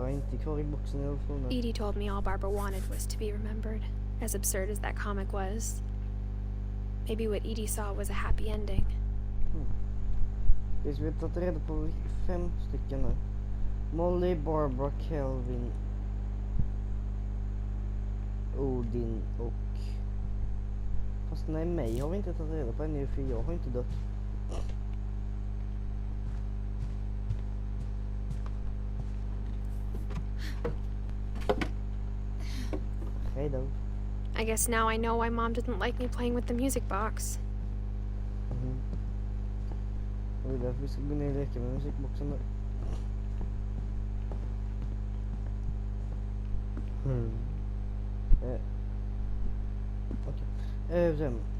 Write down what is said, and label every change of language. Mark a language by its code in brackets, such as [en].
[en] Edie told me all Barbara wanted was to be remembered, as absurd as that comic was. Maybe what Edie saw was a happy ending. [sv] Vi har tagit reda på 5 stycken nu. Molly, Barbara, Kelvin, Odin och... Fast nej, mig har vi inte tagit reda på ännu, för jag har inte dött. Hej då. [en] I guess now I know why Mom didn't like me playing with the music box. [sv] Och det är därför vi ska gå ner och leka med musikboxen där. Okej. Sen.